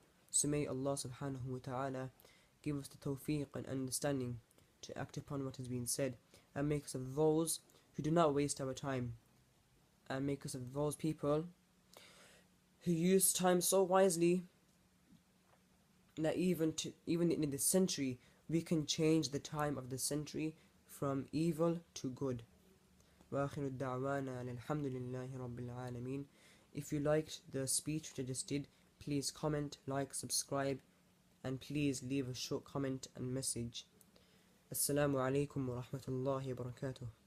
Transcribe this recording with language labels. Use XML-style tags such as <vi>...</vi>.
<en>So may Allah subhanahu wa ta'ala give us the tawfiq and understanding to act upon what has been said, and make us of those who do not waste our time, and make us of those people who use time so wisely that even in this century we can change the time of the century from evil to good.</en> <ar>وآخر الدعوانا الحمد لله رب العالمين.</ar> <en>If you liked the speech which I just did, please comment, like, subscribe, and please leave a short comment and message.</en> <ar>Assalamu alaikum wa rahmatullahi wa barakatuh.</ar>